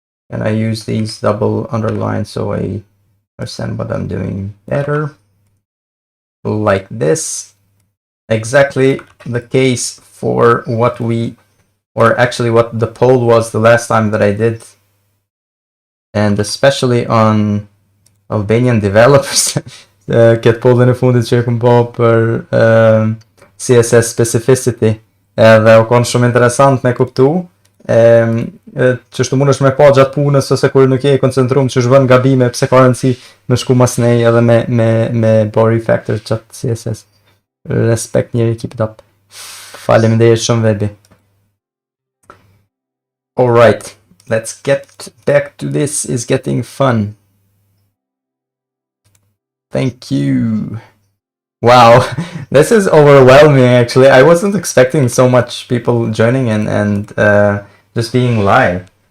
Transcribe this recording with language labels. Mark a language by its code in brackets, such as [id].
[en] And I use these double underlines so I understand what I'm doing better. Like this. Exactly the case for what we, or actually what the poll was the last time that I did. And especially on Albanian developers. [sq] Këtë pollin e fundit që e kom pa për CSS specificity. Edhe u konë shumë interesant me kuptu. Që shtu mund është me pa gjatë punës ose kur nuk je koncentrum që shvën gabime pse ka rëndësi me shku mas nej edhe me bo refactor gjatë CSS. Respekt njeri, [en] keep it up. [sq] Faleminderit shumë Webi. [en] Alright, let's get back to this. Is getting fun. Thank you. Wow, this is overwhelming actually. I wasn't expecting so much people joining and just being live.